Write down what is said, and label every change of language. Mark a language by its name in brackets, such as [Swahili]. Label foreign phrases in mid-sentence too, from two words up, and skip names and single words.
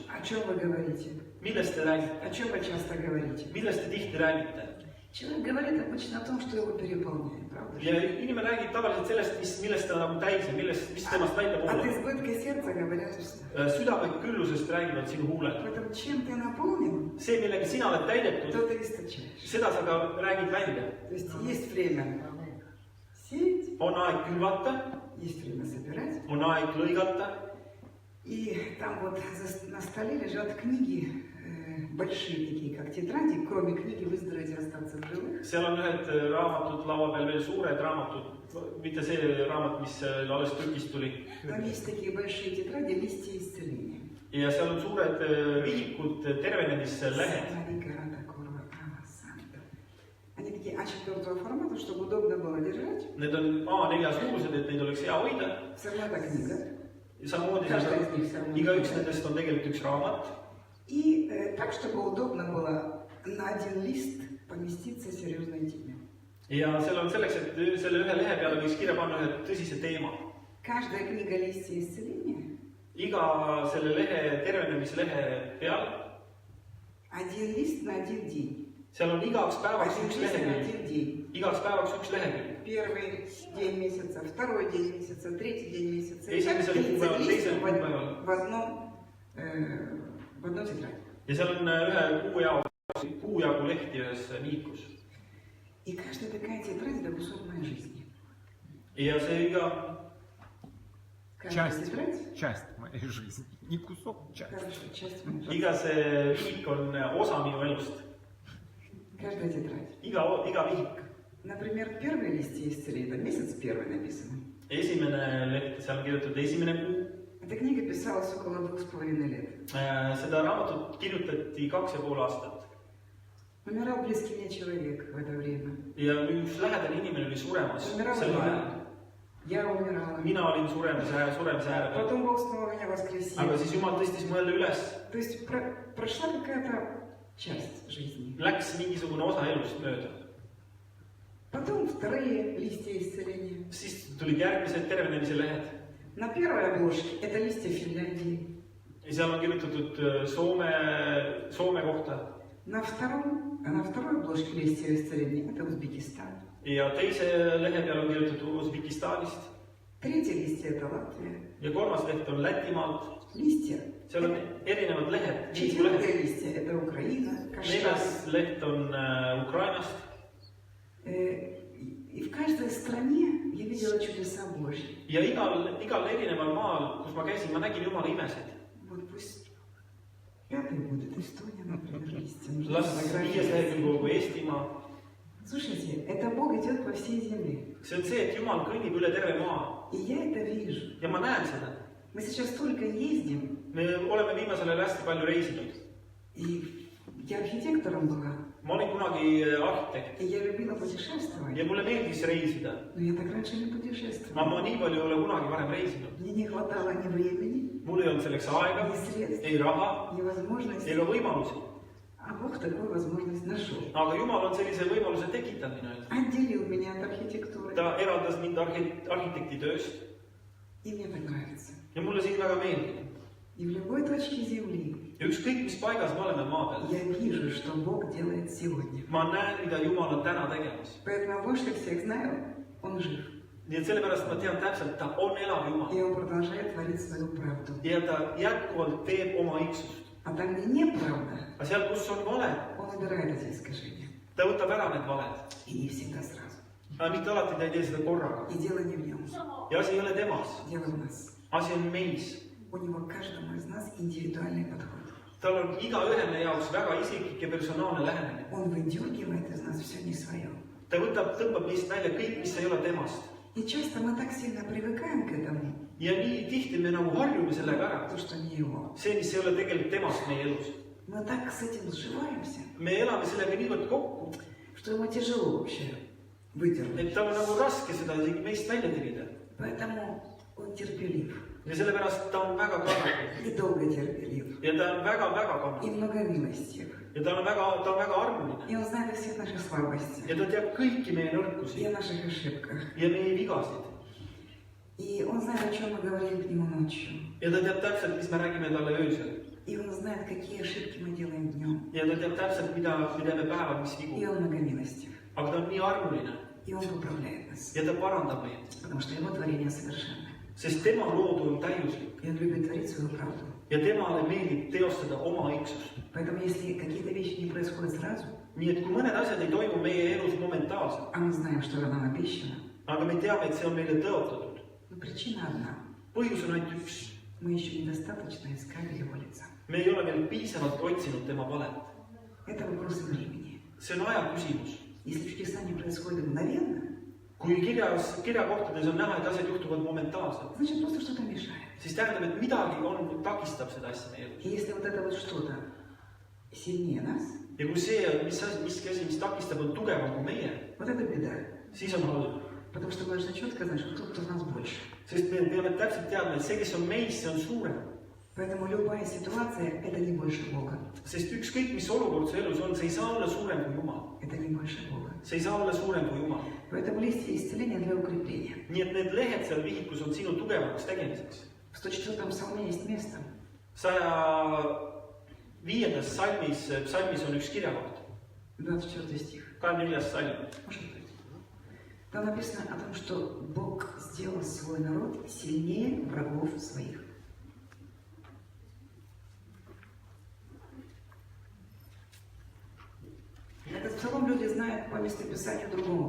[Russian] О чем вы говорите? [Estonian] Millest te räägite? [Russian] О чем вы часто говорите? [Estonian] Millest te tihti räägite? [Russian] Человек говорит обычно о том, что его переполняет, правда? [Estonian] Ja inimene räägib tavaliselt sellest, millest ta nagu täis ja mis temast välja [Russian] От [Estonian] pooleb. [Russian] избытка сердца говорят, что [Estonian] Südameküllusest räägivad sinu huuled. [Russian] поэтому чем ты наполнен, [Estonian] See, millega sina oled täidetud, [Russian] то ты источаешь. [Estonian] seda sa ka räägid välja. [Russian] То есть время сеять, [Estonian] On aeg külvata, [Russian] есть время собирать. [Estonian] on aeg lõigata [Russian] И там вот на столе лежат книги, большие такие, как тетради, кроме книги «Выздороветь и остаться в живых». [Estonian] seal on ühed raamatud laua peal, veel suured raamatud, mitte see raamat, mis alles trükist tuli. [Russian] Там есть такие большие тетради, листья исцеления. [Estonian] Ja seal on suured vihikud, tervenemislehed. [Russian] Они такие А4 формата, чтобы удобно было держать. [Estonian] Need on A4 suurused, et neid oleks hea hoida. [Russian] Все равно это книга. [Estonian] Samamoodi igaüks nendest on tegelikult üks raamat. [Russian] И так, чтобы удобно было на один лист поместиться серьезной теме. [Estonian] Ja seal on selleks, et selle ühe lehe peale võiks kirja panna ühe tõsise teema. [Russian] Каждая книга «Листья исцеления» [Estonian] Iga selle lehe, tervenemislehe peal, [Russian] один лист на один день. [Estonian] seal on igaks päevaks [Russian] Один [Estonian] üks [Russian] лист на [Estonian] lehekülg. [Russian] один день. [Estonian] Igaks päevaks üks lehekülg. [Russian] Первый день месяца, второй день месяца, третий день месяца. И [Estonian] Esimesel [Russian] так 30 [Estonian] kuupäeval, teisel [Russian] листов [Estonian] kuupäeval. [Russian] в одной тетради. [Estonian] Ja seal on ühe kuu jagu lehti ühes vihikus. [Russian] И каждая такая тетрадь – это кусок моей жизни. [Estonian] Ja see iga, [Russian] Каждая тетрадь Часть моей жизни. Не кусок, часть. – хорошо, часть моей жизни. [Estonian] iga see vihik on osa minu elust. [Russian] Каждая тетрадь. [Estonian] Iga vihik. [Russian] Например, первые листья исцеления, это месяц первый написано. [Estonian] Esimene leht, seal on kirjutatud esimene kuu. [Russian] Эта книга писалась около 2,5 лет. [Estonian] Seda raamatut kirjutati 2,5 aastat. [Russian] Умирал близкий мне человек в это время. [Estonian] Ja üks lähedane inimene oli suremas [Russian] Умирал [Estonian] sel ajal. [Russian] я умирала. [Estonian] Mina olin suremise ääre peal. [Russian] Потом Бог снова меня воскресил. [Estonian] Aga siis Jumal tõstis mu jälle üles. [Russian] То есть прошла какая-то часть жизни. [Estonian] Läks mingisugune osa elust mööda. [Russian] Потом вторые листья исцеления. [Estonian] Siis tulid järgmised tervenemise lehed. [Russian] На первой обложке это листья Финляндии. [Estonian] Ja seal on kirjutatud Soome kohta. [Russian] На второй обложке листья исцеления это Узбекистан. [Estonian] Ja teise lehe peal on kirjutatud Usbekistanist. [Russian] Третье листья это Латвия. [Estonian] Ja kolmas leht on Lätimaalt. [Russian] Листья. [Estonian] Seal on erinevad lehed. [Russian] Четвертое листья это Украина. [Estonian] Neljas leht on Ukrainast. [Russian] И в каждой стране я видела чудеса Божьи. [Estonian] Ja igal erineval maal, kus ma käisin, ma nägin Jumala imesid. [Russian] Вот пусть пятый будет Эстония, например, листья. Нужно [Estonian] Las [Russian] фотографировать. [Estonian] viies lehekülg olgu Eestimaa. [Russian] Слушайте, это Бог идет по всей земле. [Estonian] See on see, et Jumal kõnnib üle terve maa. [Russian] И я это вижу. [Estonian] Ja ma näen seda. [Russian] Мы сейчас только ездим. [Estonian] Me oleme viimasel ajal hästi palju reisinud. [Russian] И я архитектором была. [Estonian] Ma olin kunagi arhitekt [Russian] И я любила путешествовать. [Estonian] ja mulle meeldis reisida. [Russian] Но я так раньше не [Estonian] Ma [Russian] путешествовала. [Estonian] nii palju ei ole kunagi varem reisinud. [Russian] Мне не хватало ни времени, [Estonian] Mul ei olnud selleks aega, [Russian] ни средств, [Estonian] ei raha [Russian] ни возможностей. [Estonian] ega võimalusi. [Russian] А Бог такую возможность нашел. [Estonian] Aga Jumal on sellise võimaluse tekitanud minu jaoks. [Russian] Отделил меня от архитектуры. [Estonian] Ta eraldas mind arhitektitööst [Russian] И мне так нравится. [Estonian] ja mulle siin väga meeldib. [Russian] И в любой точке земли [Estonian] Ja ükskõik, mis paigas me oleme maa peal, [Russian] я вижу, что Бог делает сегодня. [Estonian] ma näen, mida Jumal on täna tegemas. [Russian] Поэтому больше всех знаю, Он жив. [Estonian] Nii et sellepärast ma tean täpselt, ta on elav Jumal. [Russian] И Он продолжает творить свою правду. [Estonian] Ja ta jätkuvalt teeb oma õigsust. [Russian] А там, где неправда, [Estonian] Aga seal, kus on vale, [Russian] Он убирает эти искажения. [Estonian] ta võtab ära need valed. [Russian] И не всегда сразу. [Estonian] Aga mitte alati ta ei tee seda korraga. [Russian] И дело не в Нем. [Estonian] Ja asi ei ole temas, [Russian] Дело в нас. [Estonian] asi on meis. [Russian] У Него каждому из нас индивидуальный подход. [Estonian] Tal on igaühele jaoks väga isiklik ja personaalne lähenemine. [Russian] Он выдергивает из нас все не свое. [Estonian] Ta tõmbab neist välja kõik, mis ei ole temast. [Russian] И часто мы так сильно привыкаем к этому, [Estonian] Ja nii tihti me nagu harjume sellega ära. [Russian] то, что не Его. [Estonian] See, mis ei ole tegelikult temast meie elus. [Russian] Мы так с этим сживаемся, [Estonian] Me elame sellega niivõrd kokku, [Russian] что ему тяжело вообще выдернуть. [Estonian] et tal on nagu raske seda isegi meist välja tirida. [Russian] Поэтому он терпелив. [Estonian] Ja sellepärast ta on väga kannatlik. [Russian] И долго терпелив. [Estonian] Ja ta on väga-väga [Russian] И [Estonian] kannatlik. [Russian] многомилостив. [Estonian] Ja ta on väga armuline. [Russian] И он знает о всех наших слабостях. [Estonian] Ja ta teab kõiki meie [Russian] И [Estonian] nõrkusi [Russian] о наших ошибках. [Estonian] ja meie vigasid. [Russian] И он знает, о чем мы говорим к нему ночью. [Estonian] Ja ta teab täpselt, mis me räägime talle öösel. [Russian] И он знает, какие ошибки мы делаем днем. [Estonian] Ja ta teab täpselt, mida me teeme päeval, mis [Russian] И [Estonian] vigu. [Russian] он многомилостив. [Estonian] Aga ta on nii armuline [Russian] И он поправляет нас. [Estonian] ja ta parandab meid. [Russian] Потому что его tворение совершенно. [Estonian] Sest tema loodu on täiuslik [Russian] И он любит творить свою правду. [Estonian] ja temale meeldib teostada oma õigsust. [Russian] Поэтому если какие-то вещи не происходят сразу, [Estonian] Nii et kui mõned asjad ei toimu meie elus momentaalselt, [Russian] а мы знаем, что нам обещано, [Estonian] aga me teame, et see on meile tõotatud. [Russian] но причина одна. [Estonian] Põhjus on ainult üks. [Russian] Мы еще недостаточно искали его лица. [Estonian] Me ei ole veel piisavalt otsinud tema valet. [Russian] Это вопрос времени. [Estonian] See on aja küsimus. [Russian] Если чудеса не происходят мгновенно, [Estonian] Kui kirjakohtades on näha, et asjad juhtuvad momentaalselt, [Russian] значит просто что-то мешает. [Estonian] siis tähendab, et midagi takistab seda asja meie elus. [Russian] И если вот это вот что-то сильнее нас, [Estonian] Ja kui see, mis asi, mis takistab, on tugevam kui meie, [Russian] вот это беда. [Estonian] siis on halb. [Russian] Потому что мы должны четко знать, что тот, кто в нас больше. [Estonian] Sest me peame täpselt teadma, et see, kes on meis, see on suurem. [Russian] Поэтому любая ситуация – это не больше Бога. [Estonian] Sest ükskõik, mis olukord su elus on, see ei saa olla suurem kui Jumal. [Russian] Это не больше Бога. [Estonian] See ei saa olla suurem kui Jumal. [Russian] Поэтому листья исцеления для укрепления. [Estonian] Nii et need lehed seal vihikus on sinu tugevamaks tegemiseks. [Russian] В 104-м псалме есть место, [Estonian] 105. psalmis on üks kirjakoht, [Russian] 24 стих. [Estonian] 24. psalm. [Russian] Может быть. Там написано о том, что Бог сделал свой народ сильнее врагов своих. Этот псалом люди знают по местописанию другому.